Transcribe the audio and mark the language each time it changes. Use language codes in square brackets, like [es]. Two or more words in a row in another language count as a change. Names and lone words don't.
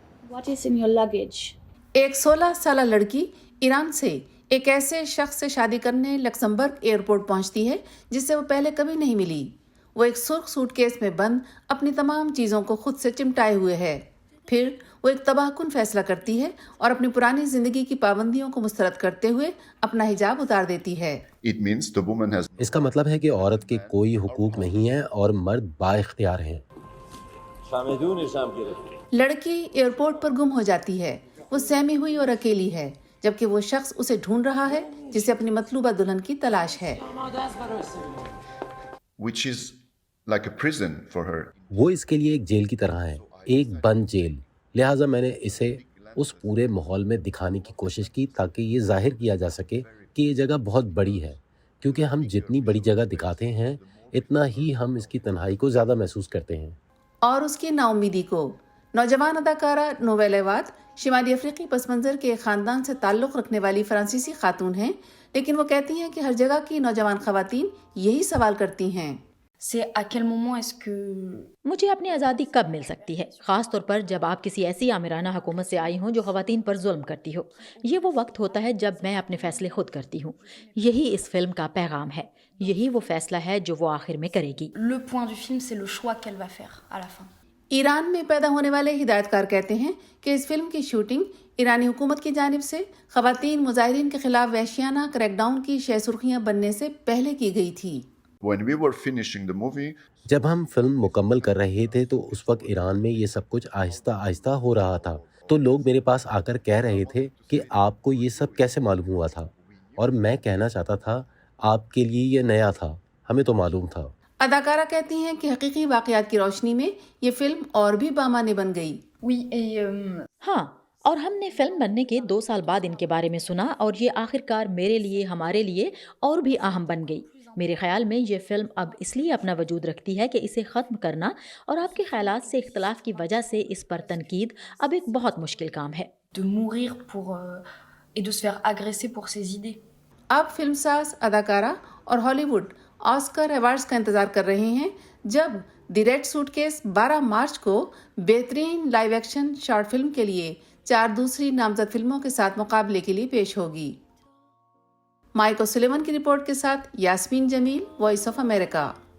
[en] What is in your luggage? [ur] ایک 16 سالہ لڑکی ایران سے ایک ایسے شخص سے شادی کرنے لکسمبرگ ایئرپورٹ پہنچتی ہے جس سے وہ پہلے کبھی نہیں ملی. وہ ایک سرخ سوٹ کیس میں بند اپنی تمام چیزوں کو خود سے چمٹائے ہوئے ہے. پھر وہ ایک تباہ کن فیصلہ کرتی ہے اور اپنی پرانی زندگی کی پابندیوں کو مسترد کرتے ہوئے اپنا حجاب اتار دیتی ہے. [en] It means the woman has [ur] اس کا مطلب ہے کہ عورت کے کوئی حقوق نہیں ہیں اور مرد با اختیار ہیں. لڑکی ایئرپورٹ پر گم ہو جاتی ہے. وہ سہمی ہوئی اور اکیلی ہے جبکہ وہ شخص اسے ڈھونڈ رہا ہے جسے اپنی مطلوبہ دلہن کی تلاش ہے. [en] which is like a prison for her. [ur] وہ اس کے لیے ایک جیل کی طرح ہے، ایک بند جیل. لہٰذا میں نے اسے اس پورے ماحول میں دکھانے کی کوشش کی تاکہ یہ ظاہر کیا جا سکے کہ یہ جگہ بہت بڑی ہے، کیونکہ ہم جتنی بڑی جگہ دکھاتے ہیں اتنا ہی ہم اس کی تنہائی کو زیادہ محسوس کرتے ہیں. اور اس کی نا امیدی کو. نوجوان اداکارہ نویل ایواد شمالی افریقی پس منظر کے ایک خاندان سے تعلق رکھنے والی فرانسیسی خاتون ہیں، لیکن وہ کہتی ہیں کہ ہر جگہ کی نوجوان خواتین یہی سوال کرتی ہیں. [fr] C'est à quel moment est-ce que [ur] مجھے اپنی آزادی کب مل سکتی ہے، خاص طور پر جب آپ کسی ایسی آمرانہ حکومت سے آئی ہوں جو خواتین پر ظلم کرتی ہو. یہ وہ وقت ہوتا ہے جب میں اپنے فیصلے خود کرتی ہوں. یہی اس فلم کا پیغام ہے. یہی وہ فیصلہ ہے جو وہ آخر میں کرے گی. [fr] le point du film, c'est le choix qu'elle va faire à la fin. [ur] ایران میں پیدا ہونے والے ہدایت کار کہتے ہیں کہ اس فلم کی شوٹنگ ایرانی حکومت کی جانب سے خواتین مظاہرین کے خلاف وحشیانہ کریک ڈاؤن کی شہ سرخیاں بننے سے پہلے کی گئی تھی. [en] When we were finishing the movie, [ur] جب ہم فلم مکمل کر رہے تھے تو اس وقت ایران میں یہ سب کچھ آہستہ آہستہ ہو رہا تھا. تو لوگ میرے پاس آ کر کہہ رہے تھے کہ آپ کو یہ سب کیسے معلوم ہوا تھا، اور میں کہنا چاہتا تھا آپ کے لیے یہ نیا تھا، ہمیں تو معلوم تھا. اداکارہ کہتی ہیں کہ حقیقی واقعات کی روشنی میں یہ فلم اور بھی بامعنی بن گئی. [fr] Oui, et [ur] ہاں، اور ہم نے فلم بننے کے 2 سال بعد ان کے بارے میں سنا اور یہ آخرکار میرے لیے، ہمارے لیے اور بھی اہم بن گئی. میرے خیال میں یہ فلم اب اس لیے اپنا وجود رکھتی ہے کہ اسے ختم کرنا اور آپ کے خیالات سے اختلاف کی وجہ سے اس پر تنقید اب ایک بہت مشکل کام ہے. [fr] de mourir pour et de se faire agresser pour ses idées. [ur] اب فلم ساز، اداکارہ اور ہالی ووڈ آسکر ایوارڈز کا انتظار کر رہے ہیں جب دی ریڈ سوٹ کیس 12 مارچ کو بہترین [en] live action short film [ur] کے لیے 4 دوسری نامزد فلموں کے ساتھ مقابلے کے لیے پیش ہوگی. مائک اوسلیون کی رپورٹ کے ساتھ یاسمین جمیل، وائس آف امریکہ.